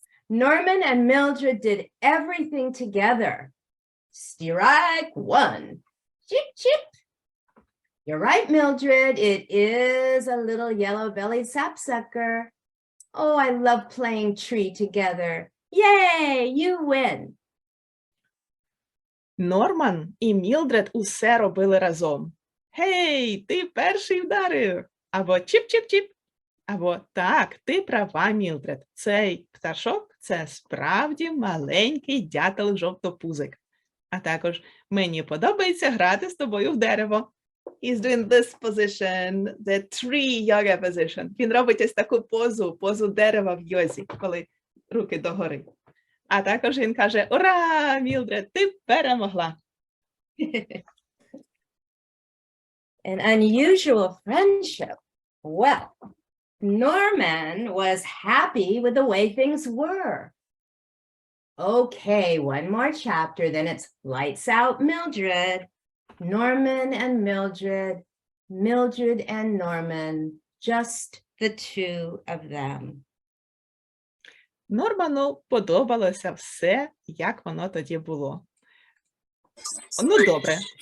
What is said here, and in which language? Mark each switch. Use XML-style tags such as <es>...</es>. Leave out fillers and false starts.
<en>Norman and Mildred did everything together. Strike one. Chip, chip. You're right, Mildred. It is a little yellow-bellied sapsucker. Oh, I love playing tree together. Yay, you win.</en> <uk>Норман і Мілдред усе робили разом. Гей, ти перший вдарив! Або чіп-чіп-чіп. Або так, ти права, Мілдред. Цей пташок – це справді маленький дятел-жовтопузик. А також мені подобається грати з тобою в дерево.</uk> <en>He's doing this position, the tree yoga position.</en> <uk>Він робить ось таку позу дерева в йозі, коли руки догори. А також він каже: «Ура, Мілдред, ти перемогла!»</uk> <en>An unusual friendship. Well, Norman was happy with the way things were. Okay, one more chapter, then it's lights out, Mildred. Norman and Mildred, Mildred and Norman, just the two of them.</en> <uk>Норману подобалося все, як воно тоді було. Ну, добре.</uk>